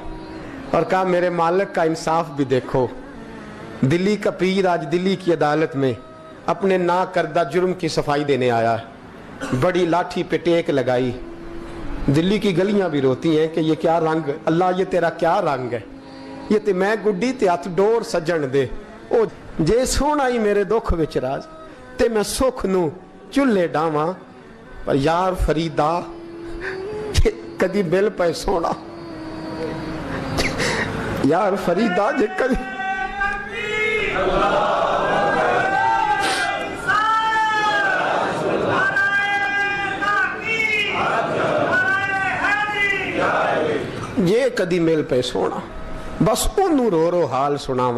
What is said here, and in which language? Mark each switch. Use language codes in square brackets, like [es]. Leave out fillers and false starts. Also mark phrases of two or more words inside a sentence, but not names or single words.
[ur] اور کہا میرے مالک کا انصاف بھی دیکھو. دلی کا پیر آج دلی کی عدالت میں اپنے نا کردہ جرم کی صفائی دینے آیا ہے. بڑی لاٹھی پہ ٹیک لگائی. دلی کی گلیاں بھی روتی ہیں کہ یہ کیا رنگ, اللہ یہ تیرا کیا رنگ [pa] ہے, یہ تے میں گڈی تے ہاتھ ڈور سجن دے, او جے سونا ہی میرے دکھ وچ راز, تے میں سکھ نو چلے ڈاواں, پر یار فریدا کدی بل پہ سونا, یار فریدا جے کدی یہ کدی میل پہ سونا, بس انہوں رو رو حال سناواں.